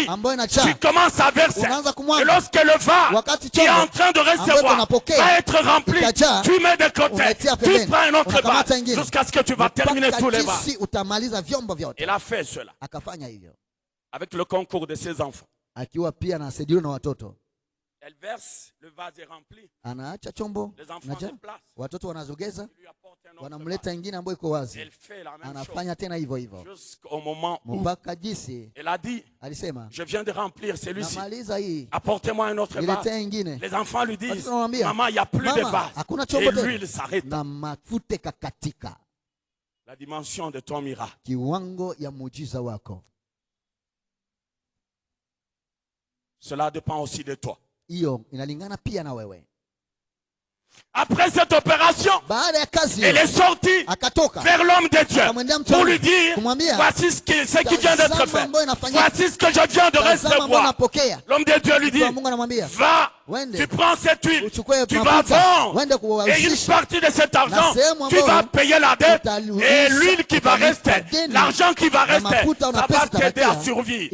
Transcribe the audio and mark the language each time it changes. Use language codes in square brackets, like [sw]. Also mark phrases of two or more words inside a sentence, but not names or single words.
[fr] Tu commences à verser. Et lorsque le vase qui est en train de recevoir va être rempli, tu mets de côté. Tu prends un autre vase jusqu'à ce que tu vas terminer tous les vases. Il a fait cela avec le concours de ses enfants. [sw] Akiwa pia anasaidiwa na watoto. [fr] Elle verse, le vase est rempli. [sw] Anaacha chombo. [fr] Les enfants se placent. [sw] Watoto wanazogeza. [fr] Lui apporte un autre [sw] Wanamleta [fr] vase. [sw] ingine ambayo iko wazi. [fr] Elle fait la même [sw] Anafanya tena hivyo hivyo. [fr] jusqu'au moment où [sw] Mpaka jinsi [fr] elle a dit, [sw] alisema, [fr] je viens de remplir celui-ci. [sw] namaliza hii. [fr] Apportez-moi un autre vase. [sw] Niletee ingine. [fr] Les enfants lui disent, [sw] Watoto wanamwambia, [fr] maman, il n'y a plus de vase. [sw] hakuna [fr] Et [sw] chombo tena. [fr] l'huile s'arrête. [sw] Na mafuta kakatika. [fr] La dimension de ton miracle. [sw] Kiwango ya muujiza wako. [fr] Cela dépend aussi de toi. [sw] Hiyo inalingana pia na wewe. [fr] Après cette opération, elle est sortie vers l'homme de Dieu pour lui dire, voici ce qui vient d'être fait. Voici ce que je viens de recevoir. L'homme de Dieu lui dit, va, tu prends cette huile, tu vas vendre, et une partie de cet argent, tu vas payer la dette, et l'huile qui va rester, l'argent qui va rester, ça va t'aider à survivre.